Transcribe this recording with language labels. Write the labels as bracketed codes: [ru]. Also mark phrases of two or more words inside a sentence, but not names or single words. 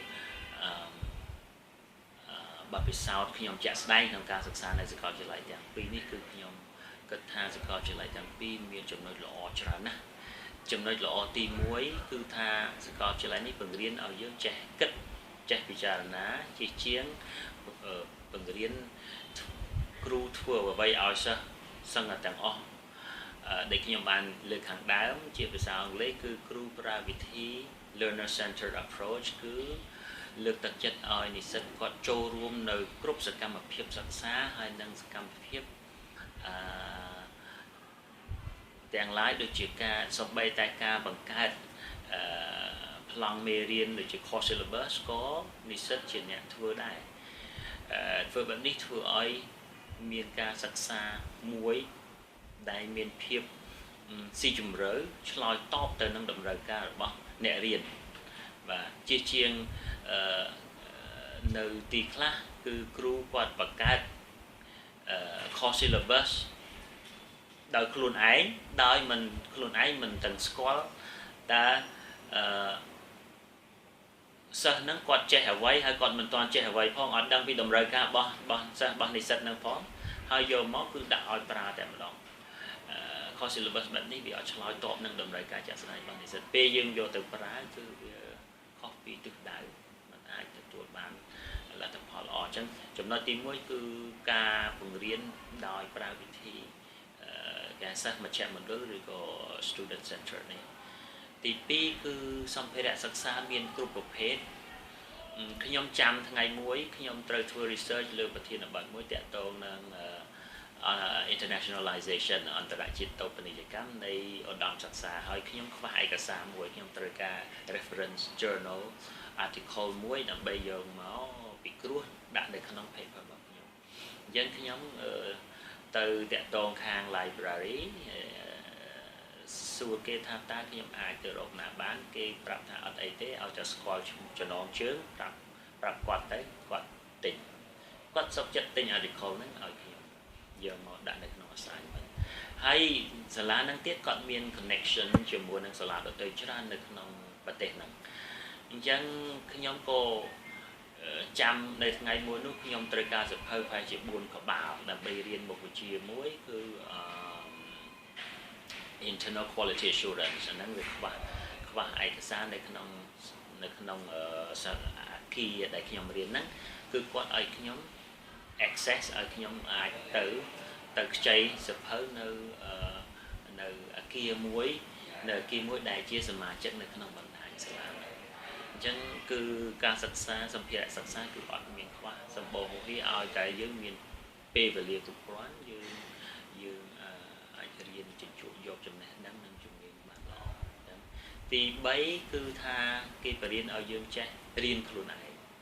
[km] បទពិសោធន៍ខ្ញុំជាក់ស្ដែងក្នុងការសិក្សានៅសាកលវិទ្យាល័យទាំងពីរនេះគឺខ្ញុំគិតថាសាកលវិទ្យាល័យទាំងពីរមានចំណុចល្អច្រើនណាស់ចំណុចល្អទី1គឺថាសាកលវិទ្យាល័យនេះបង្រៀនឲ្យយើងចេះគិតចេះពិចារណាជាជាង បង្រៀនគ្រូធ្វើអ្វីឲ្យសិស្សសឹងតែទាំងអស់ដែលខ្ញុំបានលើកខាងដើមជាភាសាអង់គ្លេសគឺគ្រូប្រើវិធី [en] learner centered approach [km] គឺលើកទឹកចិត្តឲ្យនិស្សិតគាត់ចូលរួមនៅគ្រប់សកម្មភាពសិក្សាហើយនិងសកម្មភាព ទាំងឡាយដូចជាការសំបីតែការបង្កើតប្លង់មេរៀនដូចជា [en] course syllabus [km] ក៏និស្សិត ជាអ្នកធ្វើដែរធ្វើបែបនេះធ្វើឲ្យមានការសិក្សាមួយដែលមានភាពស៊ីជម្រៅឆ្លើយតបទៅនឹងតម្រូវការរបស់អ្នករៀនបាទជាជាងនៅទីខ្លះគឺគ្រូគាត់បង្កើត [en] course syllabus [km] ដោយខ្លួនឯងដោយមិនខ្លួនឯងមិនទាំងស្គាល់តែសិស្សហ្នឹងគាត់ ចេះអ្វីហើយគាត់មិនទាន់ចេះអ្វីផងអត់ដឹងពីតម្រូវការរបស់សិស្សរបស់និស្សិតហ្នឹងផងហើយយកមកគឺដាក់ឲ្យប្រើតែម្ដង [en] course syllabus [km] បែបនេះវាអត់ឆ្លើយតបនឹងតម្រូវការជាក់ស្ដែងរបស់និស្សិតពេលយើងយកទៅប្រើគឺវាខុសពីទិសដៅមិនអាចទទួលបានល ទ្ធផលល្អអញ្ចឹងចំណុចទី1គឺការបង្រៀនដោយប្រើវិធីការសិស្សមជ្ឈមណ្ឌលឬក៏ [en] student center [km] នេះទី2គឺសម្ភារៈសិក្សាមានគ្រប់ប្រភេទខ្ញុំចាំថ្ងៃមួយខ្ញុំត្រូវធ្វើ research លើប្រធានបទ មួយទាក់ទងនឹងinternationalization អន្តរជាតិតូបនីយកម្មនៃឧត្តមសិក្សាហើយខ្ញុំខ្វះឯកសារមួយខ្ញុំត្រូវការ [en] reference journal article [km] មួយដើម្បីយក មកពិគ្រោះដាក់នៅក្នុង paper របស់ខ្ញុំអញ្ចឹងខ្ញុំទៅតាក់ទងខាង library សួរគេថាតើខ្ញុំអាច ទៅរកណាបានគេប្រាប់ថាអត់អីទេឲ្យតែស្គាល់ចំណងជើងប្រាប់គាត់ទៅគាត់ទិញគាត់សុខចិត្តទិញ article ហ្នឹងឲ្យខ្ញុំយកមកដាក់នៅក្នុង assignment ហើយសាលាហ្នឹងទៀតគាត់មាន connection ជាមួយនឹងសាលាដទៃច្រើននៅក្នុងប្រទេសហ្នឹងអញ្ចឹងខ្ញុំក៏ចាំនៅថ្ងៃមួយនោះខ្ញុំត្រូវការសភៅប្រហែលជា4ក្បាលដើម្បីរៀនមុខវិជ្ជាមួយគឺ [en] internal quality assurance [km] ហ្នឹងវាខ្វះឯកសារនៅក្នុងអគារដែលខ្ញុំរៀនហ្នឹងគឺគាត់ឲ្យខ្ញុំ access ឲ្យ ខ្ញុំអាចទៅខ្ចីសភៅនៅអគារមួយដែលជាសមាជិកនៅក្នុងបណ្ដាញសាលាអញ្ចឹងគឺការសិក្សាសម្ភារៈសិក្សាគឺអត់មានខ្វះសម្បូរវាឲ្យតែយើងមានពេលវេលាគ្រប់គ្រាន់យើងអាចរៀនជជែកយកចំណេះដឹងនិងជំនាញបានល្អអញ្ចឹងទី3គឺថាគេបរៀនឲ្យយើងចេះរៀនខ្លួនឯង